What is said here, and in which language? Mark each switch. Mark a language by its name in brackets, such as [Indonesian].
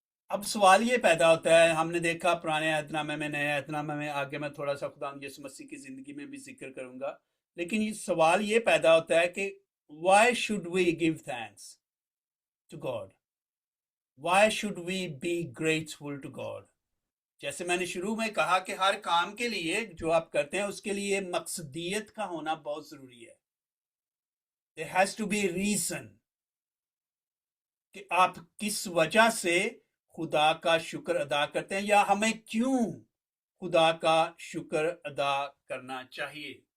[Hindi] अब सवाल ये पैदा होता है, हमने देखा पुराने अहदनामे में, नए अहदनामे में, आगे मैं थोड़ा सा खुदावंद यीशु मसीह की जिंदगी में भी जिक्र करूंगा, लेकिन ये सवाल ये पैदा होता है कि [English] why should we give thanks to God? Why should we be grateful to God? [Hindi] जैसे मैंने शुरू में कहा कि हर काम के लिए जो आप करते हैं उसके लिए मकसदियत का होना बहुत जरूरी है। [English] There has to be reason [Hindi] कि आप किस वजह से खुदा का शुक्र अदा करते हैं, या हमें क्यों खुदा का शुक्र अदा करना चाहिए।